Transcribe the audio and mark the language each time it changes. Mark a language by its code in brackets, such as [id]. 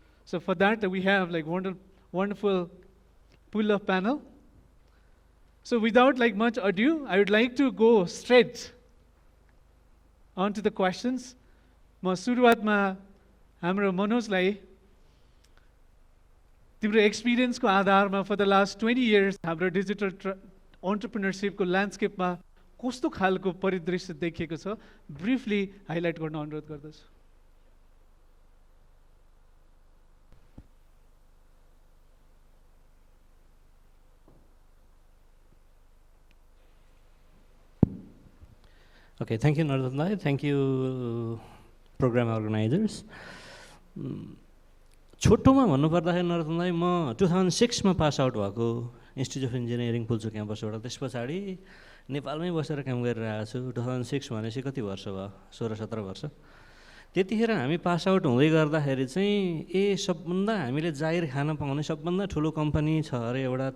[en] So for that, we have like wonderful pool of panel. So without like much ado, I would like to go straight onto the questions. [ne] म सुरुवातमा हाम्रो मनोजलाई तिम्रो एक्सपिरियन्सको आधारमा [en] for the last 20 years [ne] हाम्रो digital एन्टरप्रेन्योरशिपको ल्यान्डस्केपमा कस्तो खालको परिदृश्य देखिएको छ ब्रिफली हाइलाइट गर्न अनुरोध गर्दछु. [en] Okay, thank you Narottam, thank you program organizers. [ne] छोटोमा भन्नुपर्दाखेरि नरतनलाई म 2006 मा पास आउट भएको इन्स्टिट्युट अफ इन्जिनियरिङ पुल्चोक क्याम्पसबाट. त्यस पछाडि नेपालमै बसेर काम गरिरहेको छु. 2006 भनेपछि कति वर्ष भयो? 16-17 वर्ष. त्यतिखेर हामी पास आउट हुँदै गर्दाखेरि चाहिँ सबभन्दा हामीले जागिर खान पाउने सबभन्दा ठुलो कम्पनी छ अरे एउटा.